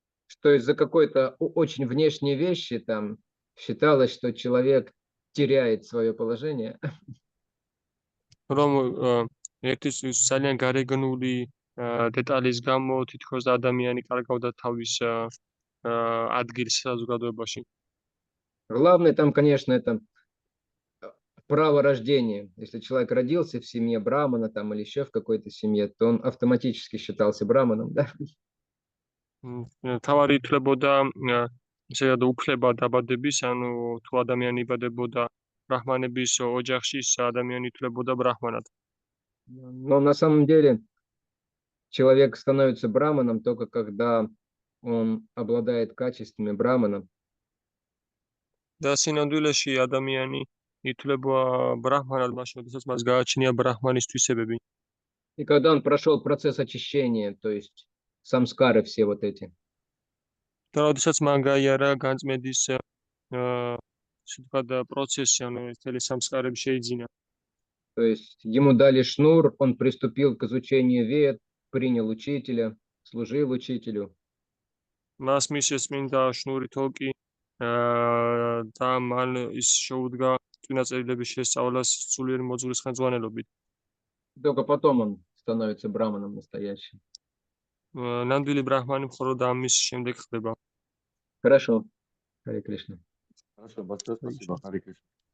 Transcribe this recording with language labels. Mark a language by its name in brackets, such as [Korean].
[Russian] что из-за какой-то очень внешней вещи там считалось, что человек теряет свое положение, [Georgian] რომ ერთის ძალიან გარეგნული დეტალის გამო თითქოს ადამიანი კარგავდა თავის ადგილს საზოგადოებაში. [Russian] Главное там, конечно, это право рождения. Если человек родился в семье брамана там или еще в какой-то семье, то он автоматически считался браманом, да? [Georgian] თავარი ითვლებოდა ესე რომ უფლება დაბადების, ანუ თუ ადამიანი იბადებოდა ბრაჰმანების ოჯახში, ის ადამიანი ითვლებოდა ბრაჰმანად. [Russian] Но на самом деле человек становится браманом только когда он обладает качествами брамана. [Georgian] და სინამდვილეში ადამიანი ითვლება ბრაჰმანად მაშინ, როდესაც მას გააჩნია ბრაჰმანის თვისებები. [Russian] И когда он прошел процесс очищения, то есть самскары все вот эти. [Georgian] და როდესაც მან გაიარა განწმენდის ასე ვთქვათ პროცესი, ანუ მთელი სამსკარები შეიძინა. [Russian] То есть ему дали шнур, он приступил к изучению вед, принял учителя, служил учителю. [Georgian] მას მისცეს წმინდა შნური თოკი და მან ის შეუდგა წინა წერილების შესწავლას სულიერი მოძღვრის ხელმძღვანელობით. [Russian] Только потом он становится браманом настоящим. [Georgian] ნამდვილი ბრაჰმანი მხოლოდ ამის შემდეგ ხდება. [Russian] Хорошо. Харе Кришна. Хорошо, большое спасибо, Харе Кришна.